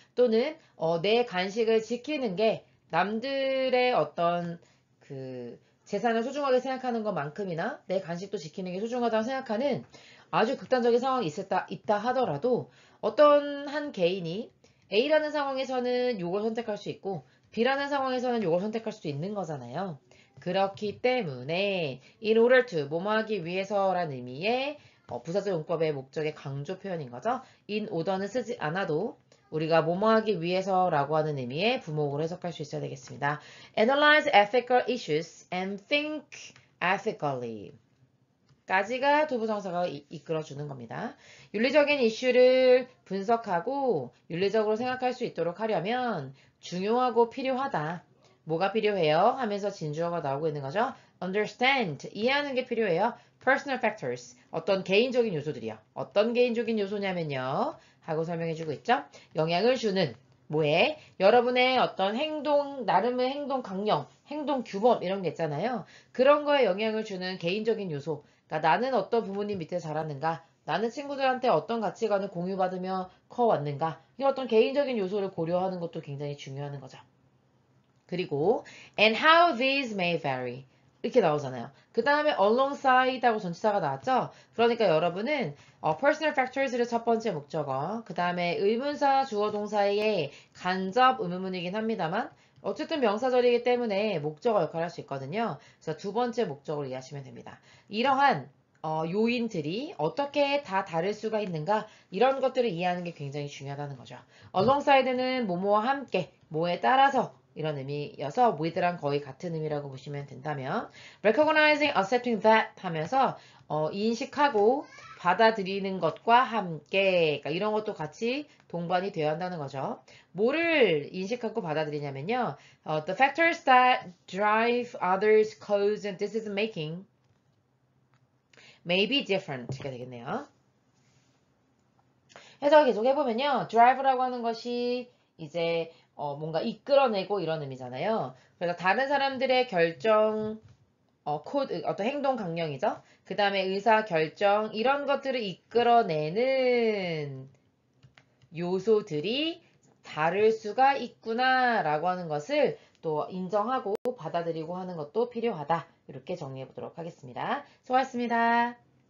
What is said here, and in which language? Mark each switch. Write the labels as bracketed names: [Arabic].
[Korean] 또는 내 간식을 지키는 게 남들의 어떤 그 재산을 소중하게 생각하는 것만큼이나 내 간식도 지키는 게 소중하다고 생각하는 아주 극단적인 상황이 있다 하더라도 어떤 한 개인이 A라는 상황에서는 요걸 선택할 수 있고 B라는 상황에서는 요걸 선택할 수도 있는 거잖아요. 그렇기 때문에 [English] in order to, [Korean] 뭐뭐하기 위해서라는 의미의 부사절 용법의 목적의 강조 표현인 거죠. in order는 쓰지 않아도 우리가 뭐뭐하기 위해서라고 하는 의미의 부목으로 해석할 수 있어야 되겠습니다. [English] Analyze ethical issues and think ethically. [Korean] 까지가 두부정사가 이끌어주는 겁니다. 윤리적인 이슈를 분석하고 윤리적으로 생각할 수 있도록 하려면 중요하고 필요하다. 뭐가 필요해요? 하면서 진주어가 나오고 있는 거죠. Understand, 이해하는 게 필요해요. Personal factors, 어떤 개인적인 요소들이요. 어떤 개인적인 요소냐면요. 하고 설명해주고 있죠. 영향을 주는 뭐에? 여러분의 어떤 행동, 나름의 행동 강령, 행동 규범 이런 게 있잖아요. 그런 거에 영향을 주는 개인적인 요소. 그러니까 나는 어떤 부모님 밑에 자랐는가? 나는 친구들한테 어떤 가치관을 공유받으며 커왔는가? 이런 어떤 개인적인 요소를 고려하는 것도 굉장히 중요한 거죠. 그리고 [English] and how these may vary [Korean] 이렇게 나오잖아요. 그 다음에 alongside 하고 전치사가 나왔죠. 그러니까 여러분은 [English] personal factors [Korean] 를 첫 번째 목적어, 그 다음에 의문사 주어 동사의 간접 의문문이긴 합니다만 어쨌든 명사절이기 때문에 목적어 역할을 할 수 있거든요. 그래서 두 번째 목적으로 이해하시면 됩니다. 이러한 요인들이 어떻게 다 다를 수가 있는가 이런 것들을 이해하는 게 굉장히 중요하다는 거죠. alongside는 뭐뭐와 함께, 뭐에 따라서 이런 의미여서 with랑 거의 같은 의미라고 보시면 된다면 [English] recognizing, accepting that [Korean] 하면서 인식하고 받아들이는 것과 함께 그러니까 이런 것도 같이 동반이 되어야 한다는 거죠. 뭐를 인식하고 받아들이냐면요. [English] The factors that drive others' cause and decision making may be different [Korean] 가 되겠네요. 해석을 계속 해보면요. drive라고 하는 것이 이제 뭔가 이끌어내고 이런 의미잖아요. 그래서 다른 사람들의 결정, 코드, 어떤 행동 강령이죠. 그 다음에 의사 결정, 이런 것들을 이끌어내는 요소들이 다를 수가 있구나 라고 하는 것을 또 인정하고 받아들이고 하는 것도 필요하다. 이렇게 정리해 보도록 하겠습니다. 수고하셨습니다.